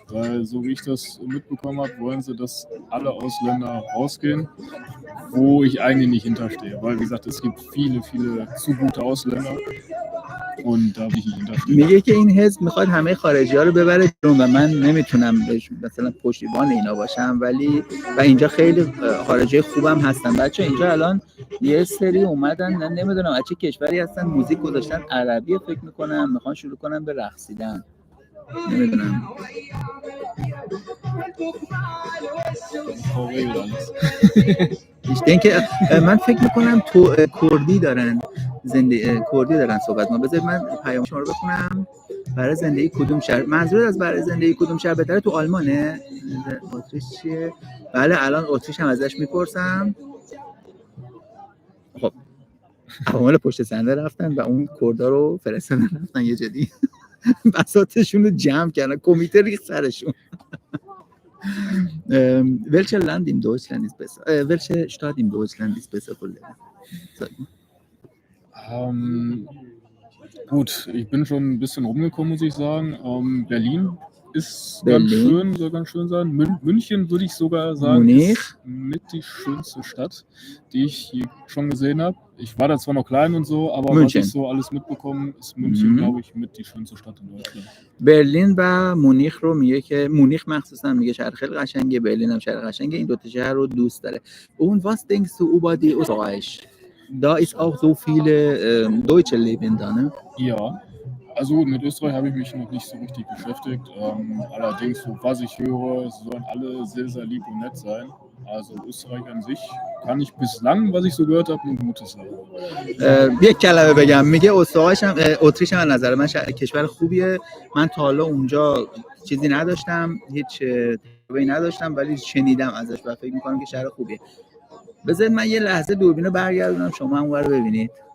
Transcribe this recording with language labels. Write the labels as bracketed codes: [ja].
[de] Weil so wie ich das mitbekommen habe, wollen sie, dass alle Ausländer rausgehen, wo ich eigentlich nicht hinterstehe. Weil wie gesagt, es gibt viele zu gute Ausländer und da will ich nicht hinterstehen. [fa] میگه که این حزب میخواد همه خارجی‌ها رو ببره بیرون و من نمیتونم مثلا پشتیبان اینا باشم، ولی و اینجا خیلی خارجی خوبم هستن. بچه اینجا الان یه سری اومدن، نمیدونم از چه کشوری هستن، موزیک گذاشتن عربی فکر میکنم، میخوان شروع کنن به رقصیدن. نمیدونم. [de] Ich denke [fa] من فکر میکنم تو کردی دارن کردی دارن صحبت ما. بذارید من پیام شما رو بخونم. برای زندگی کدوم شهر؟ منظورت از برای زندگی کدوم شهر بهتره تو آلمانه؟ اتریش چیه؟ بله الان اتریش هم ازش میپرسم. خب عوامل پشت صحنه رفتن و اون کردا رو فرستادن رفتن یه جدی بساطشون رو جمع کردن، کمیته ریخت سرشون. [de] Welche Land in Deutschland ist besser? Welche Stadt in Deutschland ist besser für Leben? Sag mal. Gut, ich bin schon ein bisschen rumgekommen, muss ich sagen. Berlin ist ganz schön, soll ganz schön sein. München würde ich sogar sagen, ist mit die schönste Stadt, die ich hier schon gesehen habe. Ich war da zwar noch klein und so, aber München. Was ich so alles mitbekommen, ist München, glaube ich, mit die schönste Stadt in Deutschland. [fa] برلین و مونیخ رو میگه که مونیخ مخصوصا میگه شهر خیلی قشنگه، برلین هم شهر قشنگه. این دو تا شهر رو دوست داره. [de] Und was denkst du über die Österreich? Da ist auch so viele Deutsche leben da, ne? Ja. Also mit Österreich habe ich mich noch nicht so richtig beschäftigt. Allerdings, so was ich höre, sollen alle sehr lieb und nett sein. Also Österreich an sich kann ich bislang, was ich so gehört habe, nur Gutes sagen. [fa] یک کلمه بگم، میگه اتریش هم از نظر من کشور خوبیه. من تا حالا اونجا چیزی نداشتم، هیچ تجربه‌ای نداشتم، ولی شنیدم ازش و فکر می‌کنم که شهر خوبیه. بذارید من یه لحظه دوربینو برگردونم شما اونور رو ببینید.